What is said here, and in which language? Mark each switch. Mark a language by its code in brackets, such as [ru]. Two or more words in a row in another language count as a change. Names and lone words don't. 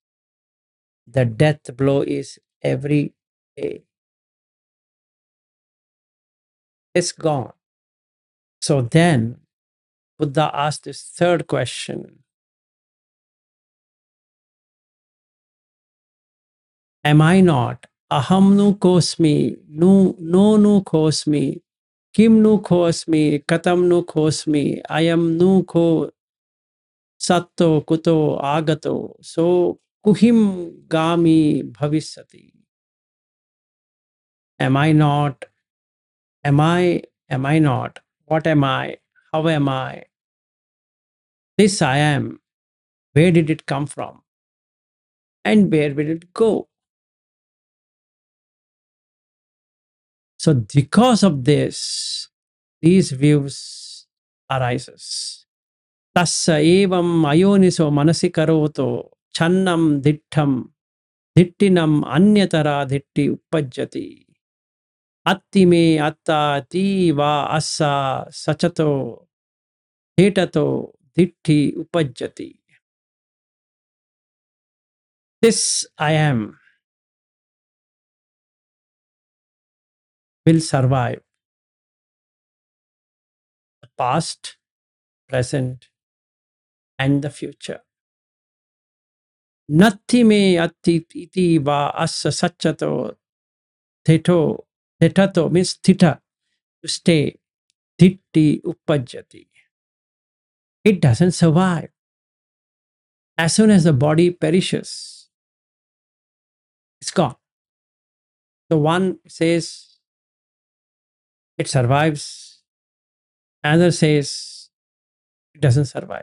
[en] The death blow is every day. It's gone. So then Buddha asked this third question. Am I not? [pi] Aham nu kosmi, nu kosmi, kim nu kosmi, katam nu kosmi, ayam nu ko satto kuto agato, so kuhim gami bhavisati. [en] Am I not? Am I not? What am I? How am I? This I am. Where did it come from? And where will it go? So because of this, these views arises. [pi] Tassa evam ayoniso manasi karoto channam dittham dittinam anyatara ditti uppajjati. Atti me atta ti va assa sachato hetato ditti uppajjati. [en] This I am will survive the past, present, and the future. [pi] Natti me atti iti va assa sachato theto. [en] Thetato means thita, to stay. [pi] Ditti uppajjati. [en] It doesn't survive. As soon as the body perishes, it's gone. So one says it survives, another says it doesn't survive.